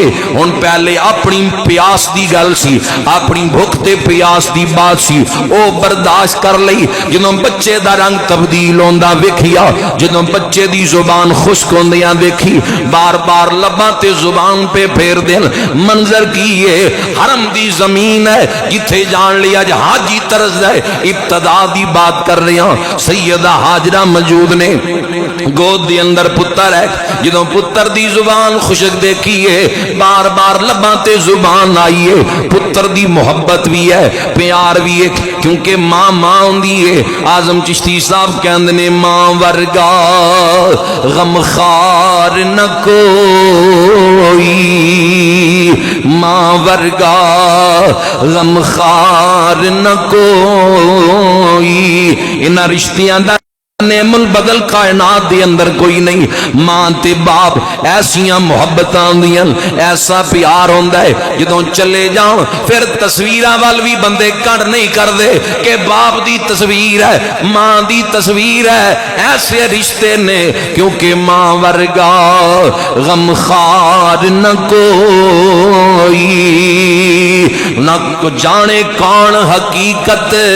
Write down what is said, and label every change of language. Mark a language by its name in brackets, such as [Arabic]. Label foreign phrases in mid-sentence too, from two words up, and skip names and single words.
[Punjabi] ہن پہلے اپنی پیاس دی گل سی، اپنی بھوک تے پیاس دی بات سی، او برداشت کر لئی، جدوں بچے دا رنگ تبدیل ہوندا ویکھیا، جدوں بچے دی زبان خشک ہوندیاں دیکھی، بار بار لباں تے زبان پہ پھیر دین، منظر کی ہے، حرم دی زمین ہے، جتھے جان لیا حاجی طرز ہے، ابتدا دی [Urdu] بات کر رہے ہیں، [Punjabi] سیدہ ہاجرہ موجود نے، گود دی اندر پتر ہے، جدوں پتر دی زبان خشک دیکھی ہے، بار بار لباں تے زبان آئی ہے، پتر دی محبت بھی ہے، پیار بھی ہے، کیونکہ ماں ماں ہوندی ہے۔ اعظم چشتی صاحب کہندے نے ماں ورگا غم خار نہ کوئی، ماں ورگا غم خار نہ کوئی، انہاں رشتیاں دا نعم البدل کائنات دے اندر کوئی نہیں۔ ماں تے باپ ایسیاں محبتاں دیاں، ایسا پیار ہوندا ہے، جدوں چلے جاؤ پھر تصویراں وال بھی بندے کڑ نہیں کر دے کہ باپ دی تصویر ہے، ماں دی تصویر ہے، ایسے رشتے نے، کیونکہ ماں ورگا غم خار نہ کوئی، نہ کو جانے کون حقیقت